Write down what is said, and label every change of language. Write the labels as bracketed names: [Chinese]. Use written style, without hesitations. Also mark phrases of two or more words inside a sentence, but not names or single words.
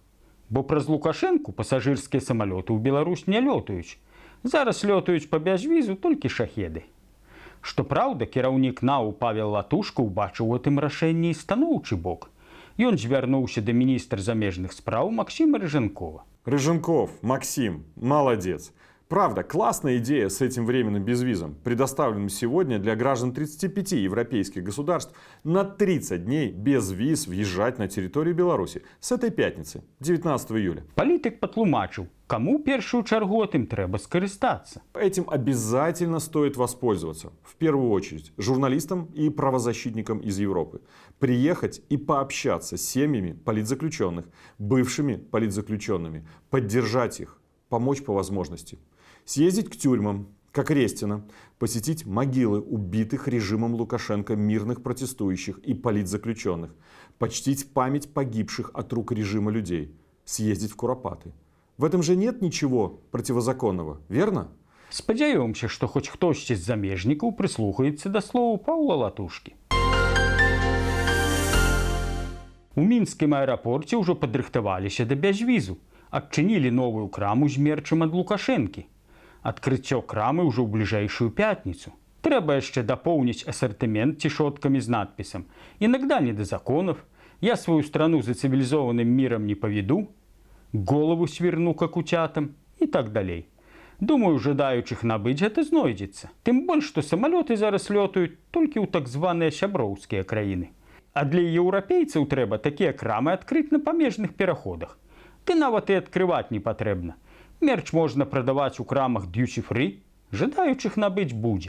[Belarusian] Бо праз Лукашэнку пасажырскія самалёты ў Беларусь не лётаюць. Зараз лётаюць па бязвізу толькі шахеды. Што праўда, кіраўнік НАУ Павел Латушка ўбачыў у гэтым рашэнні і станоўчы бок. Ён звярнуўся да міністра замежных спраў Максима Рыжэнкова. [Russian] Рыженков, Максим, молодец. Правда, классная идея с этим временным безвизом, предоставленным сегодня для граждан 35 европейских государств на 30 дней без виз въезжать на территорию Беларуси с этой пятницы, 19 июля. [Belarusian] Палітык патлумачыў, каму першую чаргу тым трэба скарыстацца. [Russian] Этим обязательно стоит воспользоваться, в первую очередь, журналистам и правозащитникам из Европы. Приехать и пообщаться с семьями политзаключенных, бывшими политзаключенными, поддержать их, помочь по возможности. Съездить к тюрьмам, как Рестина, посетить могилы убитых режимом Лукашенко мирных протестующих и политзаключенных, почтить память погибших от рук режима людей, съездить в Куропаты. В этом же нет ничего противозаконного, верно? [Belarusian] Спадзяёмся, што хоць хтосьці з замежнікаў прыслухаецца да словаў Паўла Латушкі. У мінскім аэрапорце ўжо падрыхтаваліся да бязвізу. Адчынілі новую краму з мерчам ад Лукашэнкі. Адкрыццё крамы ўжо ў бліжэйшую пятніцу. Трэба яшчэ дапоўніць асартымент цішоткамі з надпісам [Russian] «Иногда не до законов», «Я свою страну за цивилизованным миром не поведу», «Голову сверну, как утятам» [Belarusian] и так далей. Думаю, жадаючых набыць гэта знойдзецца. Тым больш, што самалёты зараз лётаюць толькі ў так званыя сяброўскія краіны. А для еўрапейцаў трэба такія крамы адкрыць на памежных пераходах. Ты нават і адкрываць не патрэбна. Мерч можна прадаваць у крамах дьюти-фрі, жадаючых набыць будзе.